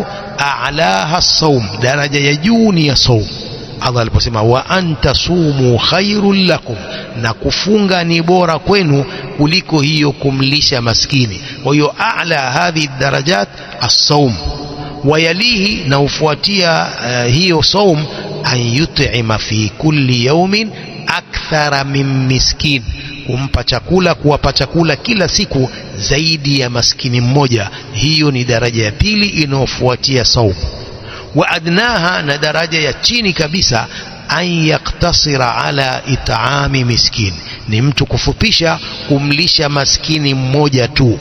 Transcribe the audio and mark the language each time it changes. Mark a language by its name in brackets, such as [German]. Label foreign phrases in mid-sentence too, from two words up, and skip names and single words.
[Arabic] أعلاها الصوم, [Swahili] daraja ya juu ni ya saum. Allah aliposema [Arabic] وأن تصوموا خير لكم, [Swahili] na kufunga ni bora kwenu kuliko hiyo kumlisha maskini. Kwa hiyo [Arabic] أعلى هذه درجات الصوم, [Swahili] wayalihi, na ufuatia hiyo saum, [Arabic] أن يطعم في كل يوم أكثر من مسكين, [Swahili] kumpa chakula, kuwapa chakula kila siku zaidi ya maskini mmoja. Hiyo ni daraja ya pili inayofuatia saum. [Arabic] وأدناها, [Swahili] na daraja ya chini kabisa, [Arabic] أن يقتصر على إطعام مسكين, [Swahili] ni mtu kufupisha kumlisha maskini mmoja tu.